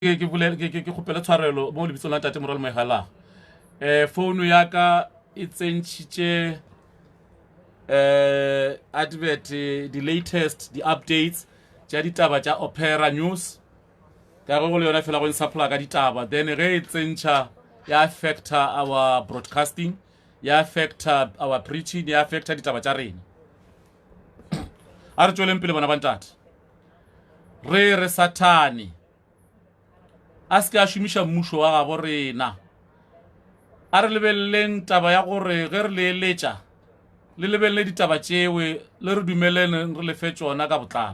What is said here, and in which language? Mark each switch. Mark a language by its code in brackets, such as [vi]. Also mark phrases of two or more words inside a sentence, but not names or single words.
[nso] ke kgopela tshwarelo mo lebitsong la tate moralo Moegala. Phone ya ka e tsentšhitše [en] advert the latest the updates [nso] tša ditaba tša Opera News ka go le yona fela go supply ka ditaba, then ge e tsentšha ya affecta [en] our broadcasting, [nso] ya affecta [en] our preaching, [nso] ya affecta ditaba tša rena. A re tšweleng pele bona ba ntate, re Satane a se ka šomiša mmušo wa gabo rena. A re lebeleleng taba ya gore ge re leeletša le lebelele ditaba tšewe le re dumelene re lefe tšona ka botlalo.